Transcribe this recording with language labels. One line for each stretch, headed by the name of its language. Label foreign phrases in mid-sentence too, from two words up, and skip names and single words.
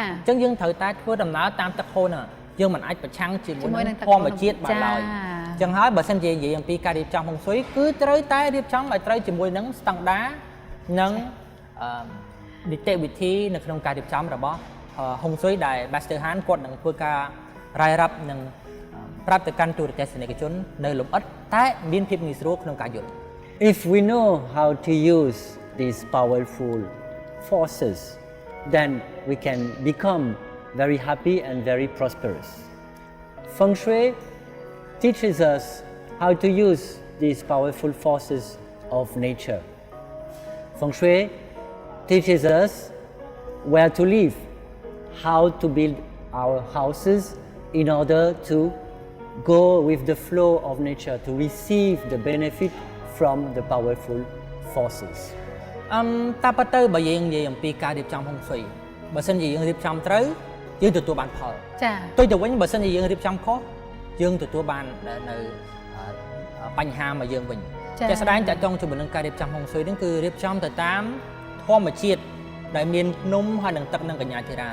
Khmer: អញ្ចឹងយើងត្រូវតែធ្វើដំណើរតាមទឹកហូរហ្នឹងយើងមិនអាចប្រឆាំងជាមួយនឹងធម្មជាតិបានឡើយអញ្ចឹងហើយបើសិនជានិយាយអំពីការរៀបចំហុងស៊ុយគឺត្រូវតែរៀបចំឲ្យត្រូវជាមួយនឹងស្តង់ដារនិងនីតិវិធីនៅក្នុងការរៀបចំរបស់ហុងស៊ុយដែល Master Han គាត់នឹងធ្វើការរាយរាប់និងប្រាប់ទៅកាន់ទូរទស្សនិកជននៅលម្អិតតែមានភាពងាយស្រួលក្នុងការយល់
English: If we know how to use these powerful forces, then we can become very happy and very prosperous. Feng Shui teaches us how to use these powerful forces of nature. Feng Shui teaches us where to live, how to build our houses in order to go with the flow of nature, to receive the benefit from the powerful forces.
Khmer: តាពិតទៅបើយើងនិយាយអំពីការរៀបចំហុងស៊ុយបើសិនជាយើងរៀបចំត្រូវយើងទទួលបានផល ចា ទុយទៅវិញបើសិនជាយើងរៀបចំខុសយើងទទួលបាននៅបញ្ហាមកយើងវិញជាក់ស្ដែងតើតង់ជាមួយនឹងការរៀបចំហុងស៊ុយនេះគឺរៀបចំទៅតាមធម្មជាតិដែលមានភ្នំហើយនឹងទឹកនិងកញ្ញាធីរ៉ា